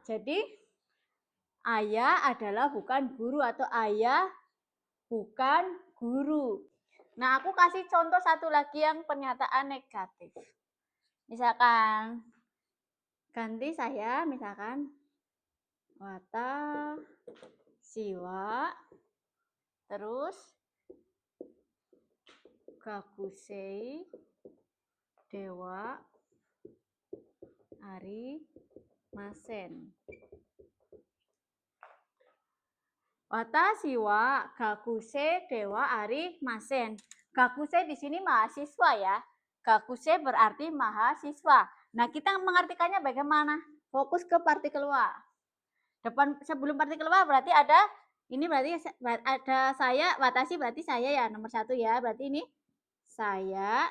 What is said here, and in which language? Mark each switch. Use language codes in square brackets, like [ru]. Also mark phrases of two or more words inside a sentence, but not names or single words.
[id] Jadi ayah adalah bukan guru atau ayah bukan guru. Nah, aku kasih contoh satu lagi yang pernyataan negatif. Misalkan ganti saya, misalkan [ja] 私は [id] terus [ja] 学生ではありません. 私は学生ではありません. [id] Gakusei di sini mahasiswa ya. Gakusei berarti mahasiswa. Nah, kita mengartikannya bagaimana? Fokus ke partikel wa. Depan sebelum partikel wa berarti ada ini, berarti ada saya, watashi berarti saya ya, nomor 1 ya. Berarti ini saya.